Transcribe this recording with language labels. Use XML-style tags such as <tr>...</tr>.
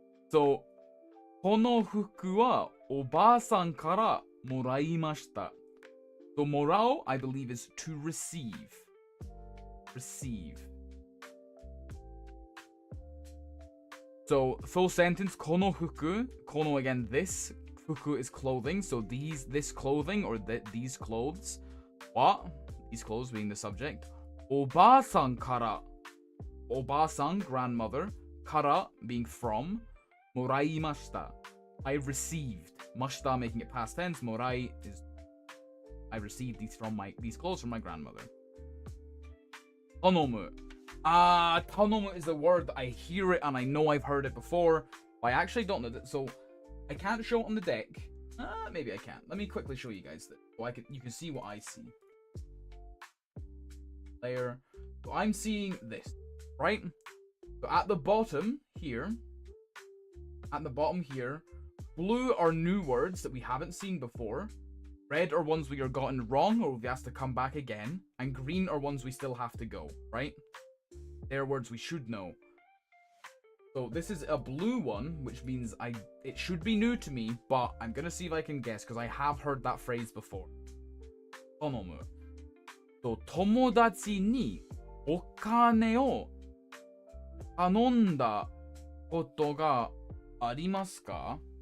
<ja>So, この服はおばあさんからもらいました.</ja> <en>So, もらう, I believe, is to receive. Receive. So, full sentence, この服, この again, this, 服 is clothing, so this clothing, or these clothes, what? These clothes being the subject. おばあさんから, おばあさん, grandmother, から being from, もらいました. I received. ました making it past tense. もらい is I received these clothes from my grandmother.</en> <ja>頼む.</ja> <en>頼む is a word that I hear it and I know I've heard it before, but I actually don't know that. So I can't show it on the deck. Maybe I can. Let me quickly show you guys this, so you can see what I see. Layer. So I'm seeing this, right? So at the bottom here, blue are new words that we haven't seen before. Red are ones we are gotten wrong or we've asked to come back again. And green are ones we still have to go, right? They're words we should know. So this is a blue one, which means it should be new to me, but I'm gonna see if I can guess, because I have heard that phrase before.</en> <ja>頼む. So, 友達にお金を頼んだことがありますか?</ja>